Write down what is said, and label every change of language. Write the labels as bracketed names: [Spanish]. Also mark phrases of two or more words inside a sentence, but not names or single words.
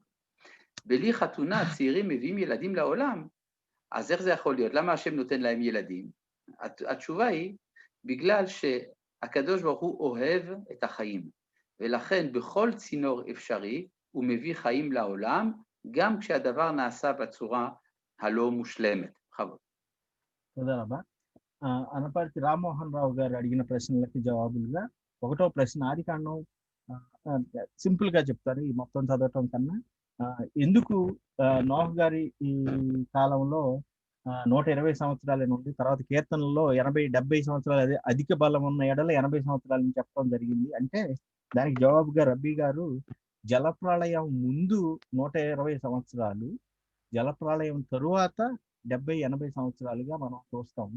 [Hebrew] בלי חתונה הצעירים מביאים ילדים לעולם, אז איך זה יכול להיות? למה השם נותן להם ילדים? התשובה היא, בגלל שהקדוש ברוך הוא אוהב את החיים, ולכן בכל צינור אפשרי הוא מביא חיים לעולם, גם כשהדבר נעשה בצורה הלא מושלמת. בכבוד. תודה רבה. [Telugu] అనపర్తి రామ్మోహన్ రావు గారు అడిగిన ప్రశ్నలకి జవాబులుగా ఒకటో ప్రశ్న, ఆదికాండం సింపుల్ గా చెప్తారు ఈ మొత్తం చదవటం కన్నా. ఎందుకు నోహ్ గారి ఈ కాలంలో 120 సంవత్సరాలే ఉంది, తర్వాత కీర్తనలో 80-70 సంవత్సరాలు, అదే అధిక బలం ఉన్న ఎడల 80 సంవత్సరాలని చెప్పడం జరిగింది అంటే, దానికి జవాబుగా రబ్బీ గారు జలప్రళయం ముందు 120 సంవత్సరాలు, జలప్రళయం తరువాత 70-80 సంవత్సరాలుగా మనం చూస్తాము.